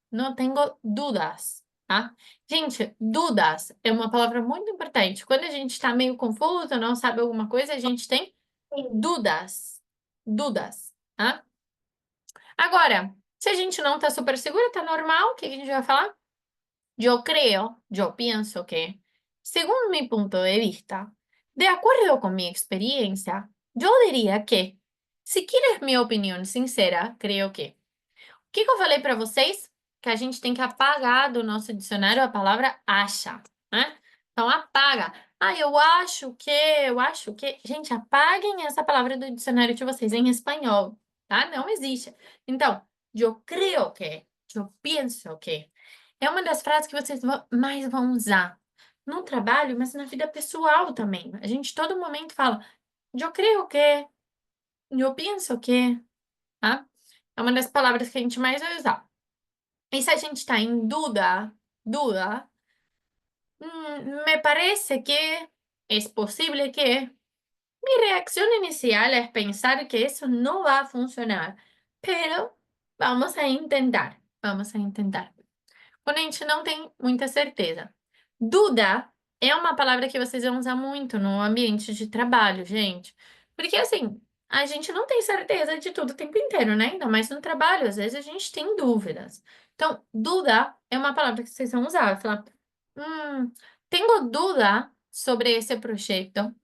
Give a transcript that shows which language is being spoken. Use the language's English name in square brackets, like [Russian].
[Portuguese] Não tenho dúvidas, tá? Gente, dúvidas é uma palavra muito importante. Quando a gente está meio confuso, não sabe alguma coisa, a gente tem dúvidas. Dúvidas, tá? Agora, se a gente não está super segura, tá normal, o que a gente vai falar? [Spanish] Yo creo, yo pienso que, según mi punto de vista, de acuerdo con mi experiencia, yo diría que, se quieres mi opinião sincera, creo que. [Portuguese] O que que eu falei para vocês? Que a gente tem que apagar do nosso dicionário a palavra acha, né? Então apaga. Ah, eu acho que. Gente, apaguem essa palavra do dicionário de vocês em espanhol, tá? Não existe. Então, [Spanish] yo creo que, yo pienso que. [Portuguese] É uma das frases que vocês mais vão usar no trabalho, mas na vida pessoal também. A gente todo momento fala, eu creio que, eu penso que, tá? É uma das palavras que a gente mais vai usar. E se a gente está em dúvida, me parece que é possível que. [Spanish] Mi reacción inicial es pensar que eso no va a funcionar, pero vamos a intentar, vamos a intentar. [Portuguese] Quando a gente não tem muita certeza. Duda é uma palavra que vocês vão usar muito no ambiente de trabalho, gente. Porque assim, a gente não tem certeza de tudo o tempo inteiro, né? Ainda mais no trabalho, às vezes a gente tem dúvidas. Então, duda é uma palavra que vocês vão usar. Vai falar, tenho dúvida sobre esse projeto.